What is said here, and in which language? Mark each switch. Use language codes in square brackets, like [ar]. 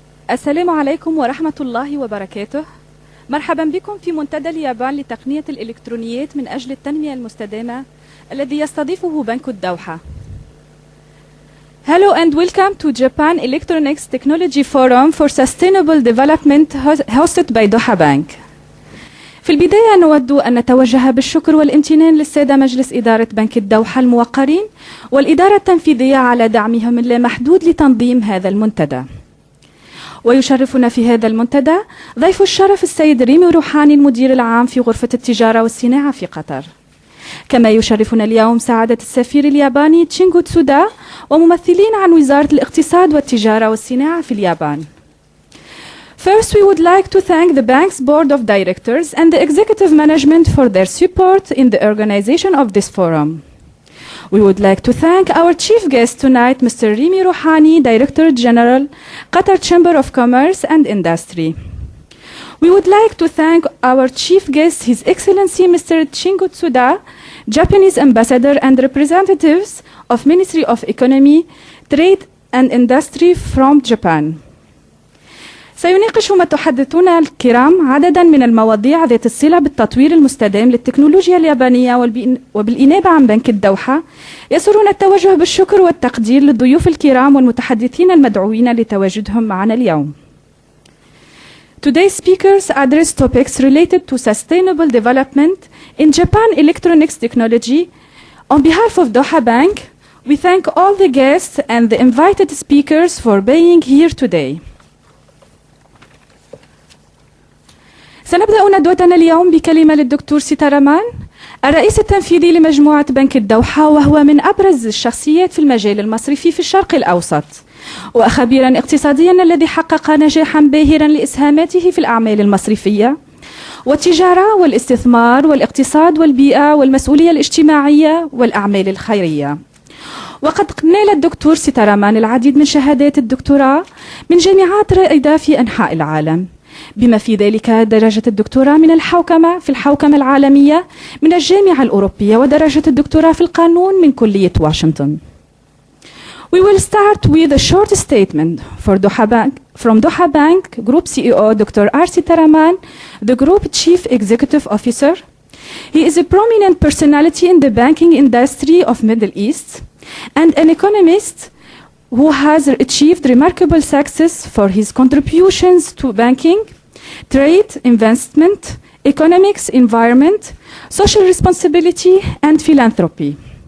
[ar] السلام عليكم ورحمة الله وبركاته. مرحبا بكم في منتدى اليابان لتقنية الإلكترونيات من أجل التنمية المستدامة الذي يستضيفه بنك الدوحة. [en] Hello and welcome to Japan Electronics Technology Forum for Sustainable Development hosted by Doha Bank. [ar] في البداية نود أن نتوجه بالشكر والامتنان للسادة مجلس إدارة بنك الدوحة الموقرين والإدارة التنفيذية على دعمهم اللامحدود لتنظيم هذا المنتدى. ويشرفنا في هذا المنتدى ضيف الشرف السيد ريمي روحاني المدير العام في غرفة التجارة والصناعة في قطر. كما يشرفنا اليوم سعادة السفير الياباني تشينغو تسودا وممثلين عن وزارة الاقتصاد والتجارة والصناعة في اليابان. [en] First, we would like to thank the bank's board of directors and the executive management for their support in the organization of this forum. We would like to thank our chief guest tonight, Mr. Rimi Rouhani, Director General, Qatar Chamber of Commerce and Industry. We would like to thank our chief guest, His Excellency Mr. Tsingu Tsuda, Japanese Ambassador and representatives of Ministry of Economy, Trade and Industry from Japan. [ar] سيناقش متحدثونا الكرام عددا من المواضيع ذات الصلة بالتطوير المستدام للتكنولوجيا اليابانية وبالإنابة عن بنك الدوحة. يسرنا التوجه بالشكر والتقدير للضيوف الكرام والمتحدثين المدعوين لتواجدهم معنا اليوم. [en] Today's speakers address topics related to sustainable development in Japan electronics technology. On behalf of Doha Bank, we thank all the guests and the invited speakers for being here today. [ar] سنبدأ ندوتنا اليوم بكلمة للدكتور سيتارامان الرئيس التنفيذي لمجموعة بنك الدوحة، وهو من أبرز الشخصيات في المجال المصرفي في الشرق الأوسط، وخبيرا اقتصاديا الذي حقق نجاحا باهرا لإسهاماته في الأعمال المصرفية والتجارة والاستثمار والاقتصاد والبيئة والمسؤولية الاجتماعية والأعمال الخيرية. وقد نال الدكتور سيتارامان العديد من شهادات الدكتوراه من جامعات رائدة في أنحاء العالم، بما في ذلك درجة الدكتوراه من الحوكمة العالمية من الجامعة الأوروبية، ودرجة الدكتوراه في القانون من كلية واشنطن. [en] We will start with a short statement from Doha Bank Group CEO Dr. R. Sitaraman, the Group Chief Executive Officer. He is a prominent personality in the banking industry of Middle East and an economist who has achieved remarkable success for his contributions to banking, trade, investment, economics, environment, social responsibility, and philanthropy.